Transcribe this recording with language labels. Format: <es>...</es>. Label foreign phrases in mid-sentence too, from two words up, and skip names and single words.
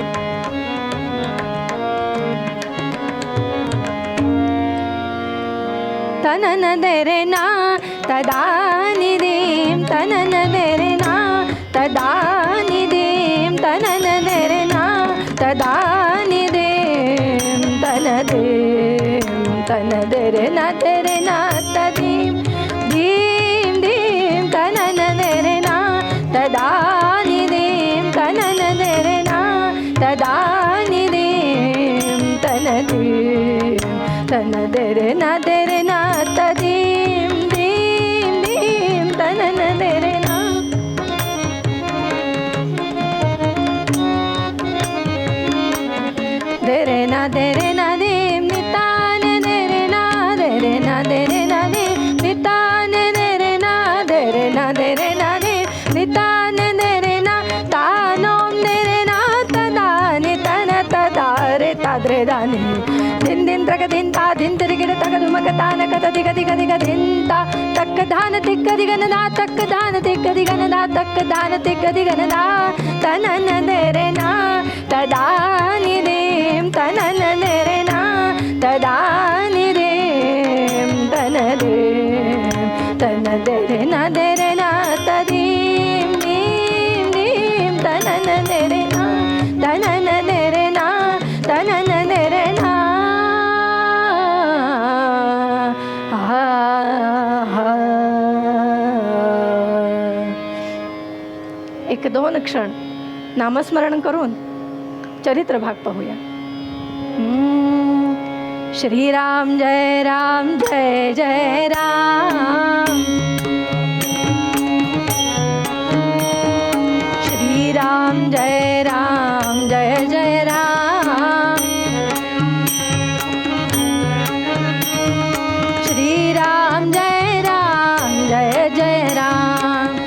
<mr>तनन देरे ना तदा निदीम तनन देरे ना तदा निदीम तनन देरे ना तदा निदीम तन देम तन देरे ना तदीम दीम दीम तनन देरे ना तदा निदीम तनन देरे ना तदा निदीम तन दीम तन दे रे ना तदीम दीम दीम तनन दे रे ना. दे रे ना दीम नितान दे रे ना दीम नितान दे रे ना दीम नितान दे रे ना तानोम दे रे ना तदानि तन तदारे ताद्रे दानि दिन दिन त्रक दिन ता दिन तिरिगिड तक दुमक तान कत दिग दिग दिग दिन ता तक धान तिक दिगन दा तक धान तिक दिगन दा तक धान तिक दिगन दा तनन दे रे ना तदानि दीम तनन दे रे ना तदानि दीम तन दे रे ना तदीम दीम दीम तनन दे रे ना तनन दे रे ना तनन दे रे ना. एक दोन क्षण नामस्मरण करून चरित्र भाग पाहूया.</mr> <sa>श्रीराम जय राम जय जय राम. श्रीराम जय राम जय जय राम. श्रीराम जय राम जय जय राम.</sa>